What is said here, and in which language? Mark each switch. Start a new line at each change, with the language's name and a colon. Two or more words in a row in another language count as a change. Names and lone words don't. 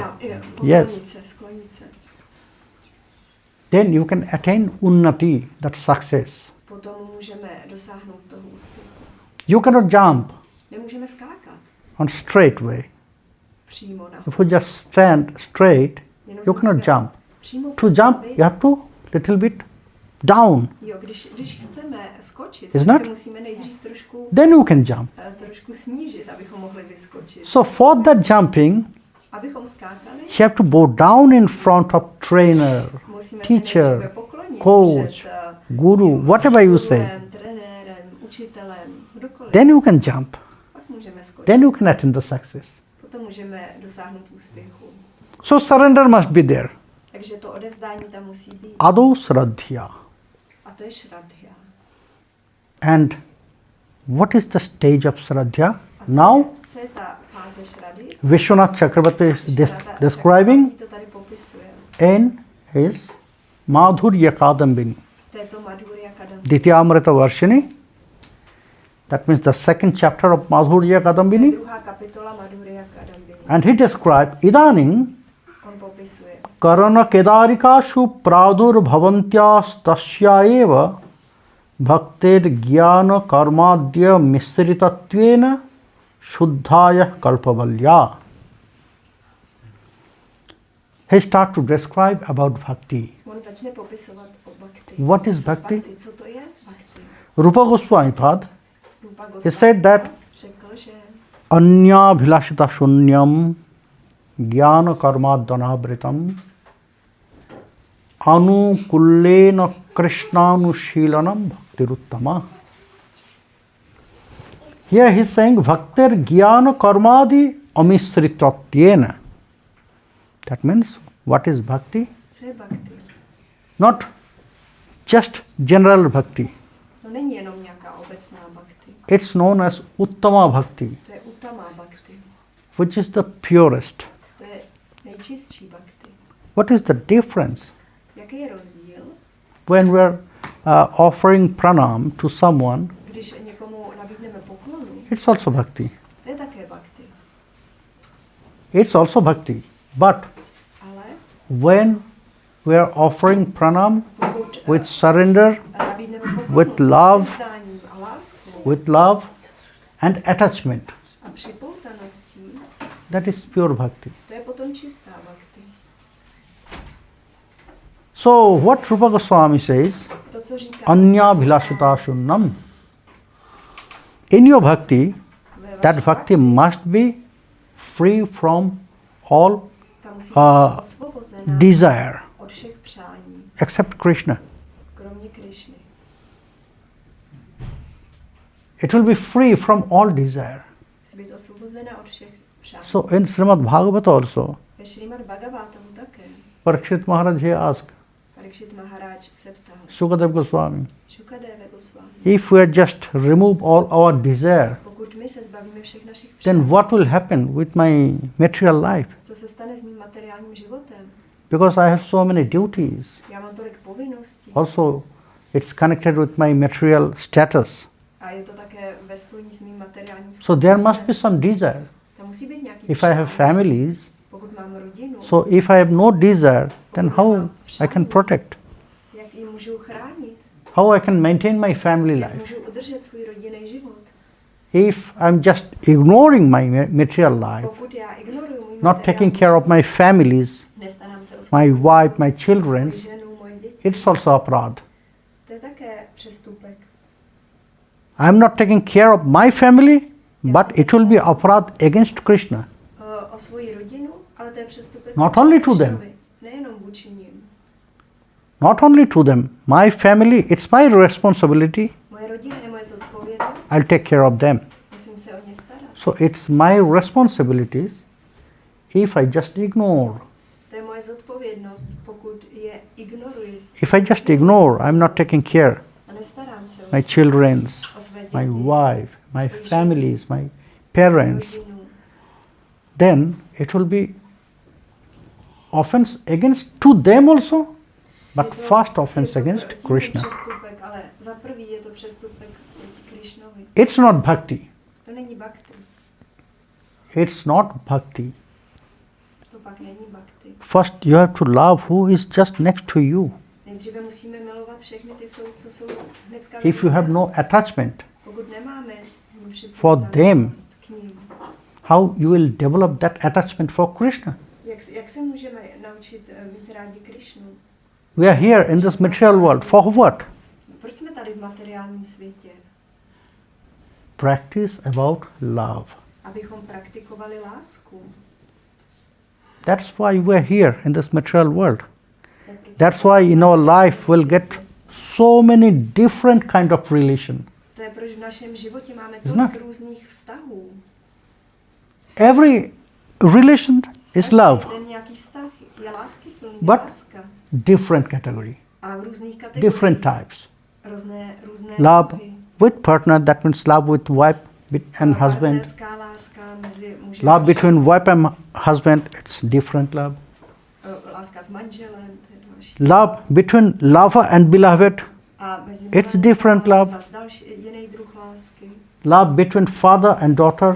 English: Yes.
Czech: Sklonit se.
English: Then you can attain unnati, that success.
Czech: Potom můžeme dosáhnout toho úspěchu.
English: You cannot jump
Czech: Nemůžeme skákat
English: on straight way.
Czech: přímo na.
English: If you just stand straight, you cannot jump.
Czech: Přímo
English: To jump, you have to little bit down.
Czech: Jo, když chceme skočit,
English: Is
Czech: tak
English: not?
Czech: se musíme nejdřív
English: Then you can jump.
Czech: trošku snížit, abychom mohli vyskočit.
English: So for that jumping,
Czech: Abychom skákali,
English: you have to bow down in front of trainer,
Czech: musíme se
English: teacher,
Czech: nejdříve poklonit
English: coach,
Czech: před
English: guru, whatever you say.
Czech: gurem, trenérem, učitelem, kdokoliv,
English: then you can jump.
Czech: pak můžeme skočit.
English: Then you can attain the success.
Czech: Potom můžeme dosáhnout úspěchu.
English: So surrender must be there.
Czech: Takže to odevzdání tam musí být.
English: Ado Shraddha.
Czech: A to je Shraddha.
English: And what is the stage of Shraddha? Now,
Czech: co je ta fáze Shraddy?
English: Biswanath Chakravarty is describing
Czech: Chakravarty to tady popisuje.
English: in his Madhurya Kadambini,
Czech: To je to Madhurya Kadambini.
English: Dityamrita Varshini. That means the second chapter of Madhurya Kadambini.
Czech: Druhá kapitola Madhurya Kadambini.
English: And he described Idaning
Czech: On popisuje.
Sanskrit: Karana Kedarikashu Pradur Bhavantyastasya eva Bhaktir Jnana Karmadya Misritatvena Shuddhaya Kalpavalya.
English: He starts to describe about bhakti.
Czech: On začne popisovat o bhakti.
English: What is bhakti?
Czech: Co to je bhakti?
English: Rupa Goswami Pad,
Czech: Rupa
English: he
Czech: Goswami
English: said that
Czech: řekl, že
Sanskrit: Anya Bhilashita Shunyam Jnana Karmadhanavritam Anukullena Krishnanushilanam Bhaktiruttama.
English: Here he is saying
Sanskrit: Bhaktir Jnana Karmadi Amisritatyena.
English: That means what is bhakti?
Czech: co je bhakti?
English: Not just general bhakti.
Czech: To není jenom nějaká obecná bhakti.
English: It's known as
Sanskrit: Uttama Bhakti,
Czech: To je
Sanskrit: uttama bhakti.
English: which is the purest.
Czech: To je nejčistší bhakti.
English: What is the difference
Czech: Jaký je rozdíl,
English: when we're offering pranam to someone?
Czech: když někomu nabídneme poklonu?
English: It's also bhakti. To je také bhakti. It's also bhakti. But
Czech: Ale
English: when we are offering pranam
Czech: pokud
English: with surrender,
Czech: nabídneme poklonu
English: with
Czech: s
English: love,
Czech: odevzdáním a láskou
English: with love and attachment,
Czech: a připoutaností,
English: that is pure bhakti.
Czech: to je potom čistá bhakti.
English: So what Rupa Goswami says,
Czech: To, co říká
Sanskrit: Anya Bhilashita Shunnam.
English: In your bhakti,
Czech: ve vaší
English: that bhakti must be free from all
Czech: ta musí být osvobozená
English: desire
Czech: od všech přání,
English: except Krishna.
Czech: kromě Krišny.
English: It will be free from all desire.
Czech: Musí být osvobozená od všech přání.
English: So in Srimad Bhagavata also,
Czech: Ve Srimad Bhagavatamu také.
English: Parikshit Maharaj he asked
Czech: Parikshit Maharaj se ptal.
English: Sukadev Goswami,
Czech: Shukadeva Goswami.
English: if we just remove all our desire,
Czech: Pokud my se zbavíme všech našich
English: then
Czech: přání,
English: what will happen with my material life?
Czech: co se stane s mým materiálním životem?
English: Because I have so many duties.
Czech: Já mám tolik povinností.
English: Also, it's connected with my material status.
Czech: A je to také ve spojení s mým materiálním
English: So there
Czech: statusem.
English: must be some desire.
Czech: Tam musí být nějaký
English: If I have
Czech: přání.
English: families,
Czech: Pokud mám rodinu,
English: so if I have no desire, then how I can protect?
Czech: jak ji můžu chránit?
English: How I can maintain my family
Czech: Jak
English: life?
Czech: můžu udržet svůj rodinný život?
English: If I'm just ignoring my material life,
Czech: Pokud já ignoruju můj
English: not taking care of my families,
Czech: nestarám se o svou
English: my wife, my children,
Czech: moji ženu, moje děti,
English: it's also aparad.
Czech: to je také přestupek.
English: I'm not taking care of my family, but it will be aparad against Krishna.
Czech: O svoji rodinu, ale to je přestupek.
English: Not only to them.
Czech: Krishnovi, nejenom vůči nim.
English: Not only to them, my family, it's my responsibility.
Czech: Moje rodina je moje zodpovědnost.
English: I'll take care of them.
Czech: Musím se o ně starat.
English: So it's my responsibilities if I just ignore.
Czech: To je moje zodpovědnost, pokud je ignoruji
English: If I just ignore, I'm not taking care.
Czech: a nestarám se o
English: My children,
Czech: své děti,
English: my wife, my families, my parents,
Czech: rodinu,
English: then it will be offense against to them also, but
Czech: Je to-
English: first offense
Czech: je to
English: against
Czech: proti
English: Krishna.
Czech: přestupek, ale za prvý je to přestupek proti Krišnovi.
English: It's not bhakti.
Czech: To není bhakti.
English: It's not bhakti.
Czech: To pak není bhakti.
English: First you have to love who is just next to you.
Czech: Nejdříve musíme milovat všechny ty, co jsou hnedka
English: If you have no attachment,
Czech: pokud nemáme
English: For them.
Czech: k ním,
English: how you will develop that attachment for Krishna?
Czech: jak se můžeme naučit mít rádi Krišnu?
English: We are here in this material world. For what?
Czech: Proč jsme tady v materiálním světě?
English: Practice about love.
Czech: Abychom praktikovali lásku.
English: That's why we are here in this material world.
Czech: To je proč
English: That's why in our life we'll get so many different kind of relation.
Czech: To je je, proč v našem životě máme tolik různých vztahů.
English: Every relation is love.
Czech: Ten nějaký vztah je láskyplný,
English: But
Czech: láska.
English: different category.
Czech: A v různých kategoriích.
English: Different types.
Czech: Různé
English: Love
Czech: druhy.
English: with partner, that means love with wife and husband.
Czech: Partnerská láska mezi mužem
English: Love between wife and husband, it's different love.
Czech: Láska s manželem, to je další.
English: Love between lover and beloved,
Czech: A mezi
English: it's different love.
Czech: zas další, jiný druh lásky.
English: Love between father and daughter,